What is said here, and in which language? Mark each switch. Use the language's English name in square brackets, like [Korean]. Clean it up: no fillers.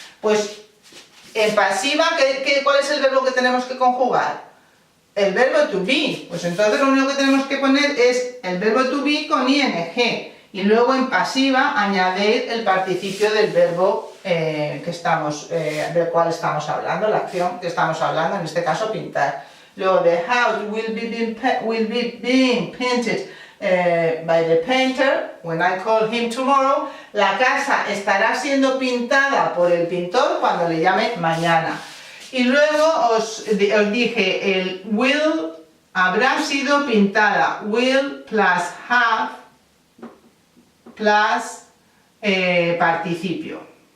[Spanish] Pues en pasiva, ¿cuál es el verbo que tenemos que conjugar? El verbo to be. Pues entonces lo único que tenemos que poner es el verbo to be con ing. Y luego en pasiva añadir el participio del verbo del cual estamos hablando, la acción que estamos hablando, en este caso pintar. Luego, [English] the house will be being painted by the painter when I call him tomorrow. [Spanish] La casa estará siendo pintada por el pintor cuando le llame mañana. Y luego os dije, el will habrá sido pintada. [English] Will plus have plus participio.